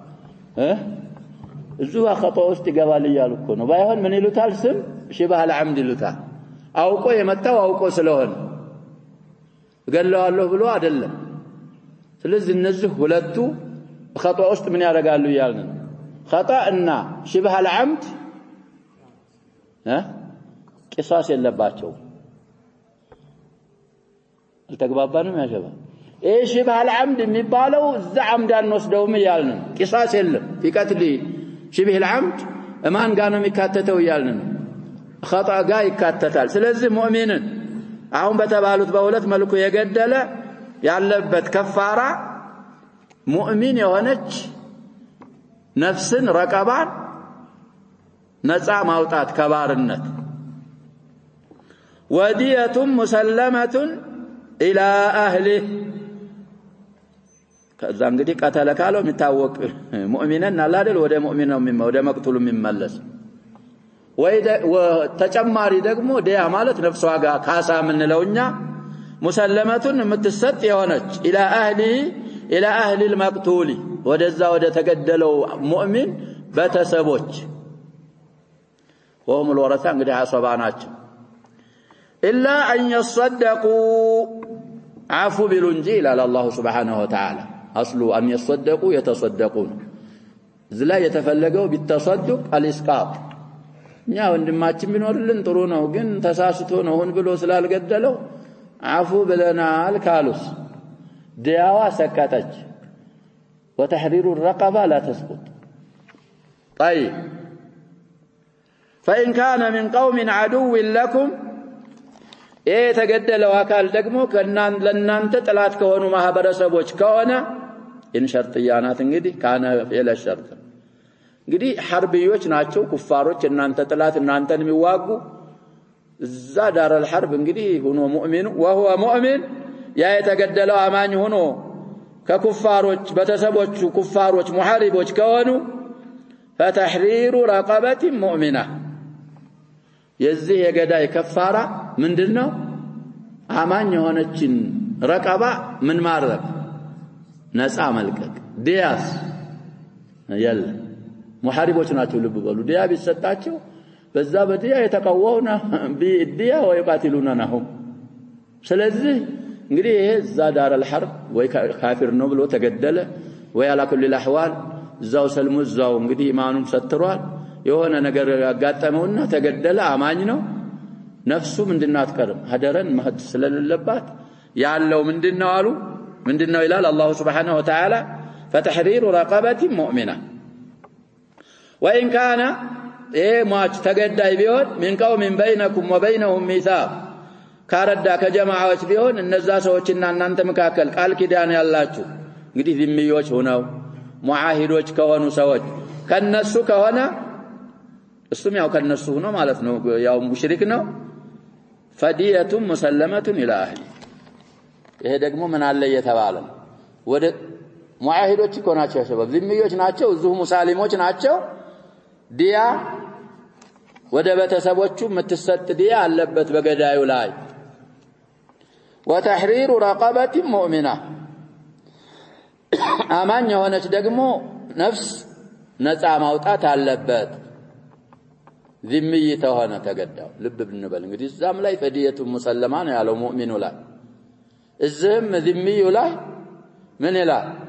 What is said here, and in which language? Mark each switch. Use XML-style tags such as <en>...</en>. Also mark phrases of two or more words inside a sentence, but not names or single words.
<am>እዙዋ خطأ ውስጥ ይገባል ይያሉ እኮ ነው ባይሆን ምን ይሉታል ስም</am> <ar>شبه العمد</ar> <am>ይሉታል አውቆ የመታው አውቆ ስለሆነ ገለዋለሁ ብሎ አይደለም ስለዚህ እነዚህ ሁለቱ خطأ ውስጥ ምን ያደርጋሉ ይያልን خطأ እና</am> <ar>شبه العمد</ar> <am>ቂሳስ የለባቸው አልተግባባንም ያ ሸባብ</am> <ar>ايه شبه العمد</ar> <am>የሚባለው እዛ عمد አንወስደውም ይያልን ቂሳስ የለም</am> <ar>في قتل شبه العمد</ar> <am>ማን ጋር ነው የሚካተተው ይያልን خطأ ጋር ይካተታል ስለዚህ ሙእሚንን አሁን በተባሉት በሁለት መልኩ የገደለ ያለበት ከፋራ ሙእሚን የሆነች ነፍስን ረቀባን ነፃ ማውጣት ከባርነት</am> <ar>ودية مسلمة إلى أهله</ar> <am>ከዛ እንግዲህ ቀተለ ካለው የሚታወቅ ሙእሚንን አላደል ወደ ሙእሚን ነው የሚመ ወደ መቅቱሉ የሚመለስ ወይ ተጨማሪ ደግሞ ዲያ ማለት ነፍሷ ጋር ካሳ ምንለውኛ ሙሰለመቱን የምትሰጥ የሆነች</am> <ar>إلى أهل المقتول</ar> <am>ወደዛ ወደ ተገደለው ሙእሚን በተሰቦች</am> <ar>وهم الورثة</ar> <am>እንግዲህ አሰባ ናቸው</am> <ar>إلا أن يصدقوا عفو بالانجيل على الله سبحانه وتعالى أصل أن يصدقوا يتصدقون زلا يتفلقوا بالتصدق الإسقاط يا</ar> <am>ወንድማችን ቢኖርልን ጥሩ ነው ግን ተሳስቶ ነው ሆን ብሎ ስላልገደለው አፉ ብለናል ካሉስ ዲያዋ ሰከተች</am> <ar>وتحرير الرقبه لا تسقط طيب فإن كان من قوم عدو لكم</ar> <am>የተገደለው አካል ደግሞ ለእናንተ ጥላት ከሆኑ ማህበረሰቦች ከሆነ</am> <ar>إن شرطيانات</ar> <am>እንግዲህ ካነ ኢለ ሸርጥ እንግዲህ ሐርብዮች ናቸው ኩፋሮች እናንተ ጥላት እናንተን የሚዋጉ እዛ</am> <ar>دار الحرب</ar> <am>እንግዲህ ሆኖ ሙእሚኑ</am> <ar>وهو مؤمن</ar> <am>ያ የተገደለው አማኝ ሆኖ ከኩፋሮች በተሰቦቹ ኩፋሮች ሙሐሪቦች ከሆኑ</am> <ar>فتحرير رقبة مؤمنة</ar> <am>የዚህ የገዳይ ከፋራ ምንድነው አማኝ የሆነችን ረቀባ ምን ማድረግ ነፃ መልቀቅ ዲያስ ያለ ሙሐሪቦች ናቸው ልብ በሉ ዲያ ቢሰጣቸው በዛ በዲያ የተቀወውና ቢዲያ ወይቃትሉና ነው ስለዚህ እንግዲህ ይሄ ዛዳር الحرب ወይ ካፊር ነው ብሎ ተገደለ ወይ</am> <ar>على كل الاحوال</ar> <am>ዛው ሰልሙ ዛው እንግዲህ ኢማኑን ሰጥቷል የሆነ ነገር ያጋጠመውና ተገደለ አማኝ ነው ነፍሱ ምንድናት ቀርም ሀደረን ማህድ ስለሌለባት ያለው ምንድነው አሉ ምንድነው ይላል አላህ</am> <ar>سبحانه وتعالى فتحرير رقبة مؤمنة وإن كان</ar> <am>ማች ተገዳይ ቢሆን</am> <ar>من قوم بينكم وبينهم</ar> <am>ميثاق ካረዳ ከጀማዓዎች ቢሆን እነዛ ሰዎችና እናንተ መካከል ቃል ኪዳን ያላችሁ እንግዲህ ዚምዮች ሆነው ሙአሂዶች ከሆኑ ሰዎች ከነሱ ከሆነ እሱም ያው ከነሱ ሆኖ ማለት ነው ያው ሙሽሪክ ነው</am> <ar>فدية مسلمة إلى أهل</ar> <am>ይሄ ደግሞ ምን አለ የተባለ ወደ ሙአሂዶች ኮናቸው ሸባብ ዚምዮች ናቸው እዚሁ ሙስሊሞች ናቸው ዲያ ወደ ቤተሰቦቹ የምትሰጥ ዲያ አለበት በገዳዩ ላይ</am> <ar>وتحرير رقبة مؤمنة</ar> <am>አማኝ የሆነች ደግሞ ነፍስ ነፃ ማውጣት አለበት ዚምይ ተሆነ ተገዳው ልብ ብንበል እንግዲህ እዛም ላይ ፈዲየቱ ሙሰለማ ነው ያለው ሙእሚኑ ላይ እዚህም ዚምዩ ላይ ምን ይላል</am>